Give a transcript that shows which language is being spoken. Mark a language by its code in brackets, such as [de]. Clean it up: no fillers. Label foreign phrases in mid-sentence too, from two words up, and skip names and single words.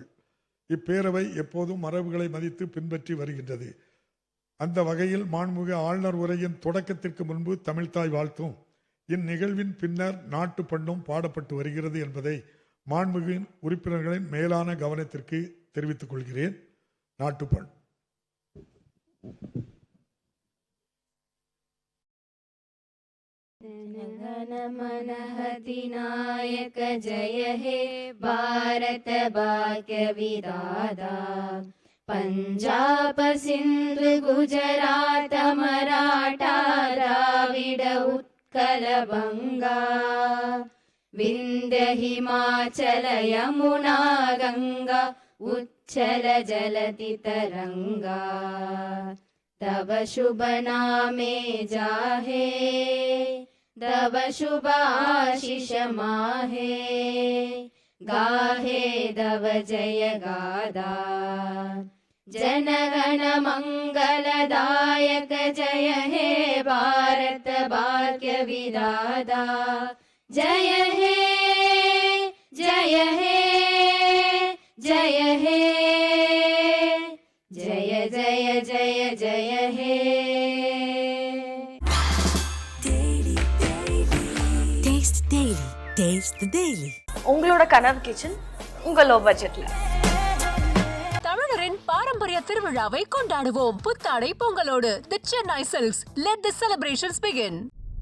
[ta] இப்பேரவை எப்போதும் மரபுகளை மதித்து பின்பற்றி வருகின்றது. அந்த வகையில் மாண்புமிகு ஆளுநர் உரையின் தொடக்கத்திற்கு முன்பு தமிழ்த்தாய் வாழ்த்தும் இந்நிகழ்வின் பின்னர் நாட்டு பண்ணும் பாடப்பட்டு வருகிறது என்பதை மாண்புமிகு உறுப்பினர்களின் மேலான கவனத்திற்கு தெரிவித்துக் கொள்கிறேன். நாட்டுப்பண். [bn] মনহতিনায়ক জয় হে ভারত ভাগ্য বিধাতা পাঞ্জাব সিন্ধু গুজরাট মরাঠা দ্রাবিড় উৎকল বঙ্গ বিন্ধ্য হিমাচল যমুনা গঙ্গা উচ্ছল জলধি তরঙ্গ তব শুভ নামে জাগে তব শুভ আশিস মাগে গাহে তব জয় গাথা জনগণ মঙ্গলদায়ক জয় হে ভারত ভাগ্য বিধাতা জয় হে জয় হে জয় হে জয় জয় জয় জয় হে [en] Taste the Daily. [ta] உங்களோட கனவு கிச்சன் உங்க லோ பட்ஜெட்ல. தமிழரின் பாரம்பரிய திருவிழாவை கொண்டாடுவோம் புத்தாடை பொங்கலோடு. [en] The Chennai Silks. Let the celebrations begin.